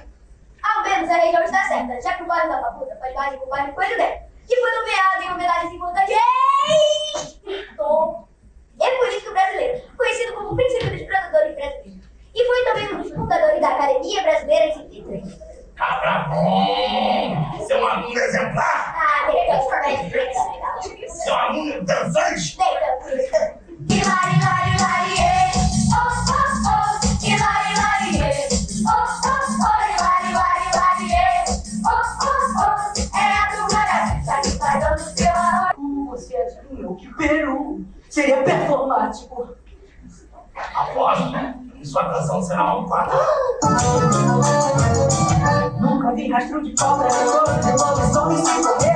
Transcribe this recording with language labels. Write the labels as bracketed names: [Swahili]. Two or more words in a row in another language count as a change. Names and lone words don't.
[Portuguese] Ao menos a região está certa, já que o bairro da Papuda faz mais com o bairro Coelho Neto, que foi nomeado em homenagem importante escritor e político brasileiro, conhecido como princípio dos produtores brasileiros. E foi também um dos fundadores da Academia Brasileira em 53. Cabra bom! Você é um aluno exemplar! Ah, de repente, por mais legal. Você é um aluno dançante! Hilari, lari, lari, oh, oh, oh, hilari, lari, oh, oh, oh, hilari, lari, lari, oh, oh, oh, é a turma da pista que vai dando seu arroz. Como você adivinhou que Peru seria performático? Aposto, né? Que sua canção será um quadro. Nunca vi rastro de cobra, de lobisomem sem correr.